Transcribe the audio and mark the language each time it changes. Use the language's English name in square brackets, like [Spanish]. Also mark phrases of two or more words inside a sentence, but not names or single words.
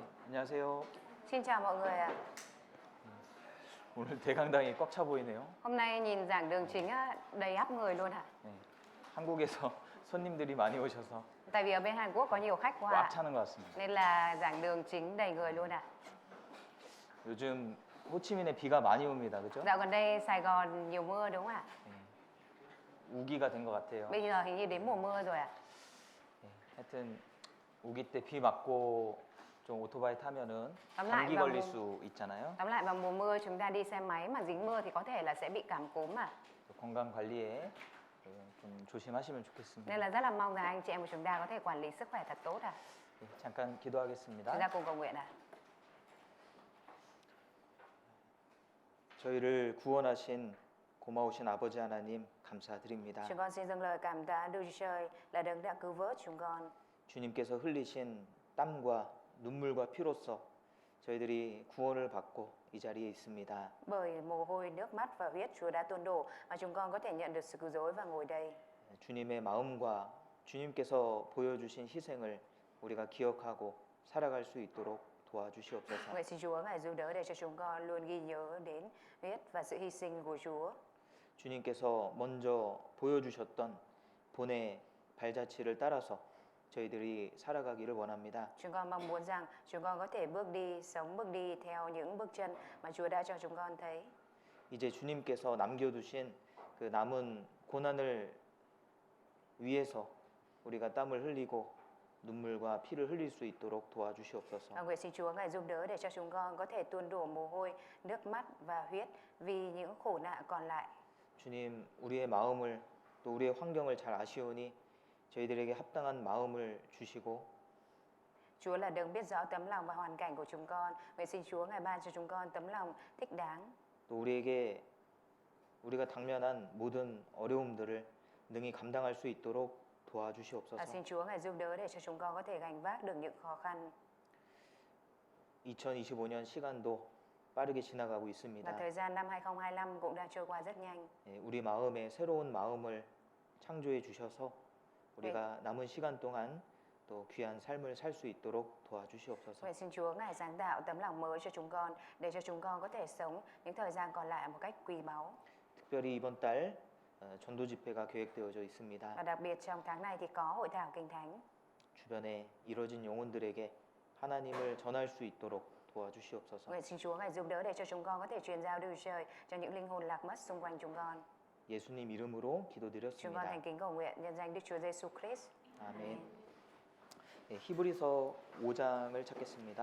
[Korean] 안녕하세요. [Vietnamese] Xin chào mọi người ạ. [Korean] 오늘 대강당이 꽉 차 보이네요. [Vietnamese] Hôm nay nhìn giảng đường chính á, đầy ắp người luôn ạ. [Korean] 네, 한국에서 손님들이 많이 오셔서 [Vietnamese] Tại vì ở bên Hàn Quốc có nhiều khách quá [Korean] 꽉 [Vietnamese] ạ. [Korean] 차는 것 같습니다. [Vietnamese] Nên là giảng đường chính đầy người luôn ạ. [Korean] 요즘 호치민에 비가 많이 옵니다. 그죠? [Vietnamese] Dạo gần đây Sài Gòn nhiều mưa đúng không ạ? [Korean] 네, 우기가 된 것 같아요. [Vietnamese] Bây giờ hình như đến mùa mưa rồi ạ. [Korean] 네, 하여튼 우기 때 비 맞고 좀 오토바이 타면은 [Vietnamese] Tóm lại [Korean] 감기 [Vietnamese] vào [Korean] 걸릴 [Vietnamese] mùa, [Korean] 수 있잖아요. [Vietnamese] tóm lại vào mùa mưa chúng ta đi xe máy mà dính mưa thì có thể là sẽ bị cảm cúm ạ. [Korean] 건강 관리에 좀 조심하시면 [Vietnamese] Nên [Korean] 좋겠습니다. [Vietnamese] là rất là mong rằng anh chị em của chúng ta có thể quản lý sức khỏe thật tốt ạ. [Korean] 네, 잠깐 기도하겠습니다. [Vietnamese] Chúng ta cùng cầu nguyện ạ. [Korean] 저희를 구원하신 고마우신 아버지 하나님 감사드립니다. [Vietnamese] Chúng con xin dâng lời cảm tạ Đức Chúa Trời là đấng đã cứu vớt chúng con. [Korean] 주님께서 흘리신 땀과 눈물과 피로써 저희들이 구원을 받고 이 자리에 있습니다. [Vietnamese] Bởi mồ hôi, nước mắt và huyết Chúa đã tuôn đổ mà chúng con có thể nhận được sự cứu rỗi và ngồi đây. [Korean] 주님의 마음과 주님께서 보여주신 희생을 우리가 기억하고 살아갈 수 있도록 도와주시옵소서. [Vietnamese] Nguyện xin Chúa Ngài giúp đỡ để cho chúng con luôn ghi nhớ đến huyết và sự hy sinh của Chúa. [Korean] 주님께서 먼저 보여주셨던 본의 발자취를 따라서 저희들이 살아가기를 원합니다. [Vietnamese] Chúng con mong muốn rằng chúng con có thể sống bước đi theo những bước chân mà Chúa đã cho chúng con thấy. [Korean] 이제 주님께서 남겨두신 그 남은 고난을 위해서 우리가 땀을 흘리고 눈물과 피를 흘릴 수 있도록 도와주시옵소서. [Vietnamese] Nguyện xin Chúa Ngài giúp đỡ để cho chúng con có thể tuôn đổ mồ hôi, nước mắt và huyết vì những khổ nạn còn lại. [Korean] 주님, 우리의 마음을 또 우리의 환경을 잘 아시오니 저희들에게 합당한 마음을 주시고 [Vietnamese] Chúa là đấng biết rõ tấm lòng và hoàn cảnh của chúng con. Nguyện xin Chúa Ngài ban cho chúng con tấm lòng thích đáng. [Korean] 또 우리에게 우리가 당면한 모든 어려움들을 능히 감당할 수 있도록 도와주시옵소서. [Vietnamese] Xin Chúa Ngài giúp đỡ để cho chúng con có thể gánh vác được những khó khăn. [Korean] 2025년 시간도 빠르게 지나가고 [Vietnamese] Và [Korean] 있습니다. [Vietnamese] thời gian năm 2025 cũng đang trôi qua rất nhanh. [Korean] 우리 마음에 새로운 마음을 창조해 주셔서 우리가 남은 시간 동안 또 귀한 삶을 살 수 있도록 도와주시옵소서. [Vietnamese] Nguyện xin Chúa Ngài sáng tạo tấm lòng mới cho chúng con để cho chúng con có thể sống những thời gian còn lại một cách quý báu. [Korean] 특별히 이번 달 전도 집회가 계획되어져 있습니다. [Vietnamese] Và đặc biệt trong tháng này thì có hội thảo kinh thánh. [Korean] 주변에 이뤄진 영혼들에게 하나님을 전할 수 있도록 도와주시옵소서. [Vietnamese] Nguyện xin Chúa Ngài giúp đỡ để cho chúng con có thể truyền giao Đức Chúa Trời cho những linh hồn lạc mất xung quanh chúng con. [Korean] 예수님 이름으로 [Vietnamese] Chúng con [Korean] 기도드렸습니다. [Vietnamese] thành kính cầu nguyện nhân danh Đức Chúa Giêsu Christ. [Korean] 아멘. 네, 히브리서 5장을 찾겠습니다.